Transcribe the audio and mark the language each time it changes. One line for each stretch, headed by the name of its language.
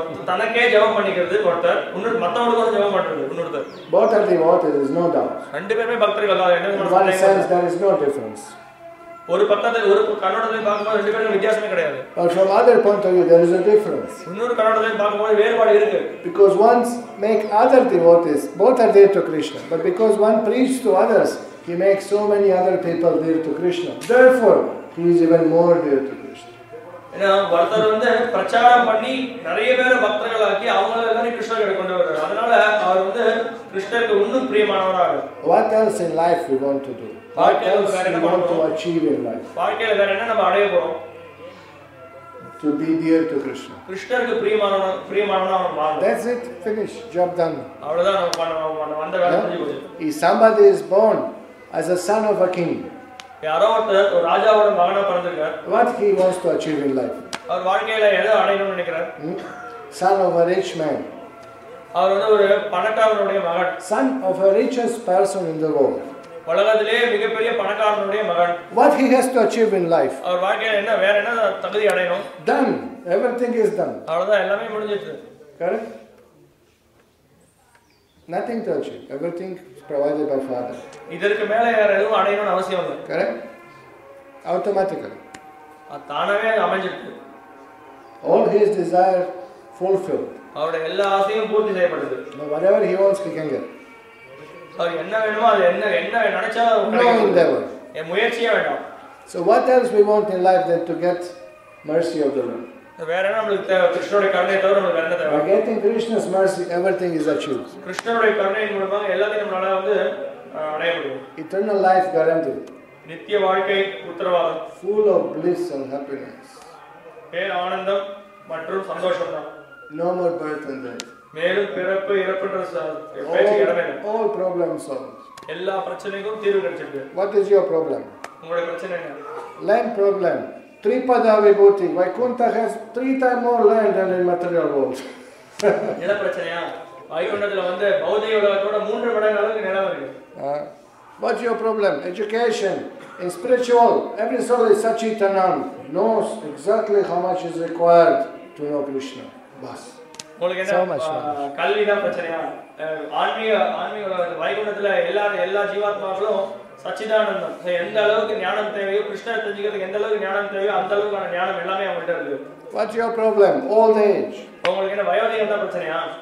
Tamil: தனக்கே ஜெபம் பண்ணிக்கிறது ஒருத்தர், இன்னொரு மத்தவங்களுக்கு ஜெபம் பண்றது இன்னொருத்தர்.
English: Both are devotees, there is no doubt.
Tamil: ரெண்டு பேருமே பக்தர்கள் தான்.
English: In one sense there is no difference.
Tamil: ஒரு பக்கத்துல ஒரு கண்ணோட்டத்துல பார்க்கும்போது ரெண்டு பேருக்கும் வித்தியாசமே கிடையாது.
English: But from other point of view there is a difference.
Tamil: இன்னொரு கண்ணோட்டத்துல பார்க்கும்போது வேறுபாடு இருக்கு.
English: Because one make other devotees, both are dear to Krishna, but because one preaches to others, he makes so many other people dear to Krishna. Therefore, he is even more dear to Krishna.
Tamil: ஏன்னா ஒருத்தர் வந்து பிரச்சாரம் பண்ணி நிறைய பேரை பக்தர்களாக்கி அவங்க எல்லாரையும் கிருஷ்ணரை கொண்டு வர்றாரு. அதனால அவர் வந்து கிருஷ்ணருக்கு இன்னும் பிரியமானவராக.
English: What else in life we want to do? What else we want to achieve in life?
Tamil: வாழ்க்கையில வேற என்ன நம்ம அடைய போறோம்?
English: To be dear to Krishna.
Tamil: கிருஷ்ணருக்கு பிரியமானவனா மாறணும்.
English: That's it. Finish. Job done.
Tamil: அவ்வளவுதான் நம்ம வந்த வேலை முடிஞ்சு போச்சு.
English: If somebody is born as a son of a king,
Tamil: யாரோ ஒரு ராஜாவோட மகனா பிறந்திருக்கார்.
English: what he wants to achieve in life?
Tamil: அவர் வாழ்க்கையில எதை அடையணும்னு நினைக்கிறார்?
English: Son of a rich man.
Tamil: அவர் வந்து ஒரு பணக்காரனுடைய மகன்.
English: Son of a richest person in the world.
Tamil: உலகத்திலே மிகப்பெரிய பணக்காரனுடைய மகன்.
English: What he has to achieve in life?
Tamil: அவர் வாழ்க்கையில என்ன வேற என்ன தகுதி அடையணும்?
English: Done. Everything is done.
Tamil: அவ்வளவுதான், எல்லாமே முடிஞ்சிருச்சு.
English: Correct? Nothing to achieve. Everything is provided by Father.
Tamil: இதற்கு மேல வேற எதுவும் அடையணும்னு அவசியம் இல்லை.
English: Correct? Automatically.
Tamil: தானாவே அமைஞ்சிருக்கு.
English: All his desire fulfilled.
Tamil: அவருடைய எல்லா ஆசையும் பூர்த்தி செய்யப்படுது.
English: Whatever he wants, he can get.
Tamil: அவர் என்ன வேணுமோ அது என்ன நினைச்சா
English: No endeavor.
Tamil: முயற்சியே வேண்டாம்.
English: So what else we want in life than to get mercy of the Lord?
Tamil: வேற என்ன நமக்கு தேவை? கிருஷ்ணனுடைய கருணையை தவிர நமக்கு வேற என்ன தேவை?
English: By getting Krishna's mercy, everything is achieved.
Tamil: கிருஷ்ணனுடைய கருணையின் மூலமாக எல்லாத்தையும் நம்மளால வந்து அடைய முடியும்.
English: Eternal life guaranteed.
Tamil: நித்திய வாழ்க்கை உத்தரவாதம்.
English: Full of bliss and happiness.
Tamil: பேர் ஆனந்தம் மற்றும் சந்தோஷம் தான்.
English: No more birth and death.
Tamil: மேலும் பிறப்பு இறப்புன்ற பேச்சு இடமே இல்லை.
English: All problems solved.
Tamil: எல்லா பிரச்சனைக்கும் தீர்வு கிடைச்சிருக்கு.
English: What is your problem?
Tamil: உங்களுடைய பிரச்சனை என்ன?
English: Land problem. Tripada Vibhuti. Vaikuntha has 3 times more land than in material world.
Tamil: நில பிரச்சனையா? வைகுண்டத்துல வந்து பௌதிக உலகத்தோட 3 மடங்கு அளவுக்கு நிலம் இருக்கு.
English: What's your problem? Education. In spiritual, every soul is Sachitanand, knows exactly how much is required to know Krishna.
Hindi: Bas.
Tamil: உங்களுக்கு என்ன கல்வி தான் பிரச்சனையா? ஆன்மீக வைகுண்டத்துல எல்லா ஜீவாத்மாக்களும் சச்சிதானந்தம். எந்த அளவுக்கு ஞானம் தேவையோ, கிருஷ்ணரை தெரிஞ்சுக்கிறதுக்கு எந்த அளவுக்கு ஞானம் தேவையோ அந்த அளவுக்கான ஞானம் எல்லாமே அவங்கள்ட்ட இருக்கு.
English: What's your problem? Old age.
Tamil: உங்களுக்கு என்ன வயோதிகம் தான் பிரச்சனையா?